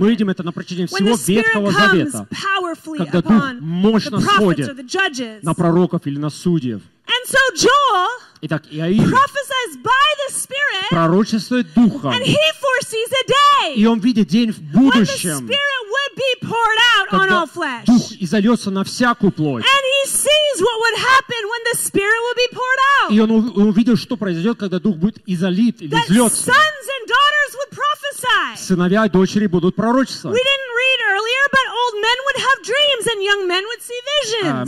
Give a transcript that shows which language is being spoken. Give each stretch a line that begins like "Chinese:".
Russian: Мы видим это на протяжении всего Ветхого Завета. Когда Дух мощно сходит на пророков или на судей.
English: And so Joel,
Russian: итак, Иаиль
English: prophesies by the Spirit,
Russian: пророчествует Духом,
English: and he foresees a day,
Russian: и он видит день в будущем,
English: when the Spirit would be poured out on all flesh.
Russian: Дух изольется на всякую плоть.
English: And he sees what would happen when the Spirit would be poured out.
Russian: И он увидел, что произойдет, когда Дух будет изолит или
English: that
Russian: излется.
English: Sons and daughters daughters would prophesy.
Russian: Сыновья и дочери будут пророчествовать.
English: We didn't read earlier, but old men would have dreams and young men would see visions.